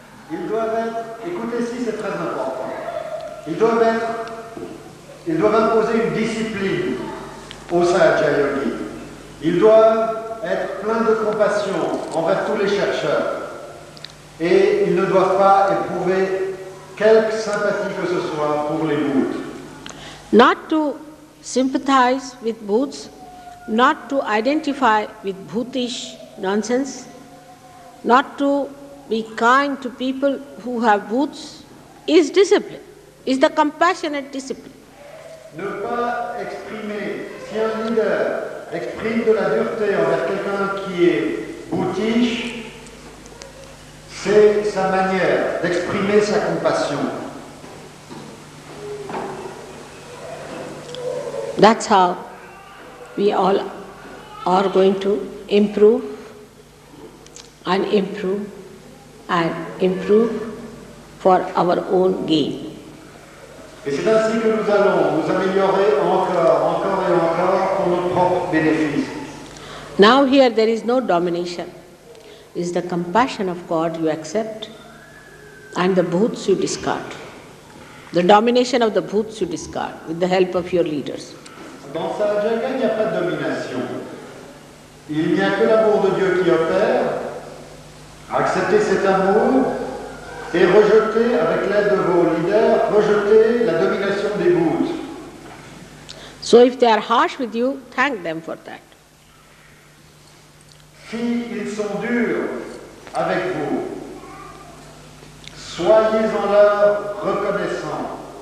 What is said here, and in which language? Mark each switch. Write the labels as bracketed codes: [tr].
[fr] Ils doivent être, écoutez ici, c'est très important, ils doivent imposer une discipline au Sahaja Yogi. Ils doivent être pleins de compassion envers tous les chercheurs. Et ils ne doivent pas éprouver quelque sympathie que ce soit pour les bouddhas. [en] Not to sympathize with booths, not to identify with bhoothish nonsense, not to be kind to people who have booths is discipline, is the compassionate discipline. [fr] Ne pas exprimer, si un leader exprime de la dureté envers quelqu'un qui est boutiche, c'est sa manière d'exprimer sa compassion. [en] That's how we all are going to improve and improve and improve for our own gain. [fr] Et c'est ainsi que nous allons nous améliorer encore et encore pour notre propre bénéfice. [en] Now here there is no domination. It's the compassion of God you accept and the bhoots you discard. The domination of the bhoots you discard with the help of your leaders. [fr] Dans Sahaja Yoga, il n'y a pas de domination. Il n'y a que l'amour de Dieu qui opère. Acceptez cet amour et rejetez, avec l'aide de vos leaders, rejetez la domination des bhoots. [en] So if they are harsh with you, thank them for that. [fr] S'ils sont durs avec vous, soyez-en leur reconnaissants.